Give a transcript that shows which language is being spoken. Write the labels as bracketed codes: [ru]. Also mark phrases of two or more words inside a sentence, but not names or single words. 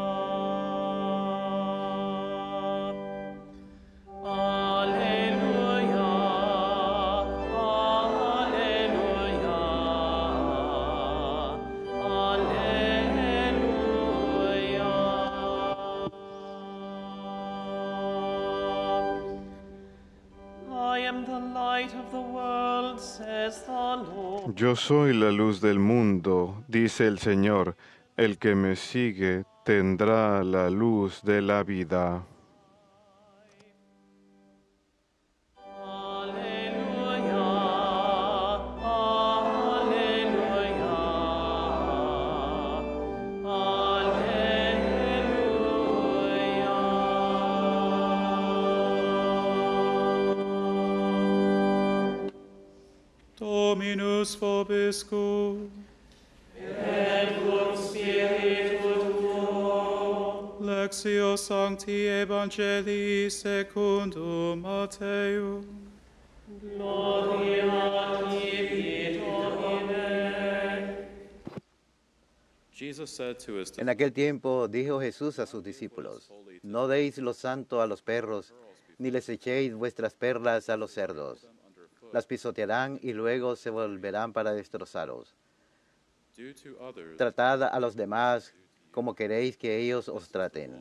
[la] Alleluia, alleluia. [en] I am the light of the world, says the Lord. [es] Yo soy la luz del mundo, dice el Señor. El que me sigue tendrá la luz de la vida. [la] Alleluia, alleluia, alleluia. Dominus vobiscum. Et cum spiritu tuo. Lectio Sancti Evangelii secundum Matteum. Gloria tibi, Domine. [es] En aquel tiempo dijo Jesús a sus discípulos: no deis lo santo a los perros, ni les echéis vuestras perlas a los cerdos. Las pisotearán y luego se volverán para destrozaros. Tratad a los demás como queréis que ellos os traten.